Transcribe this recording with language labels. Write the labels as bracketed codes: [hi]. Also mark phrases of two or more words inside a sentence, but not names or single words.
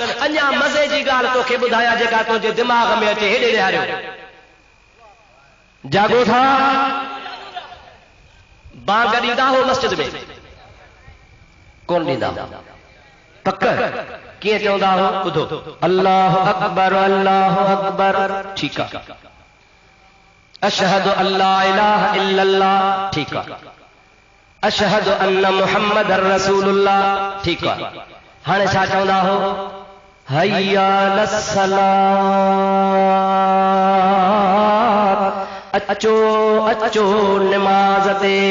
[sd] अञा मज़े जी ॻाल्हि तोखे ॿुधायां जेका तुंहिंजे दिमाग़ में अचे, हेॾे ॾियारियो। जागो था, बांग ॾींदा हो मस्जिद में कोन ॾींदा पक। कीअं चवंदा हो ॿुधो, [ar] الله أكبر الله أكبر, [sd] ठीकु आहे। [ar] أشهد أن لا إله إلا الله, [sd] ठीकु आहे। [ar] أشهد أن محمد رسول الله, [sd] ठीकु आहे। हाणे छा चवंदा हो, [ar] حي على الصلاة, [sd] अचो अचो निमाज़ ते।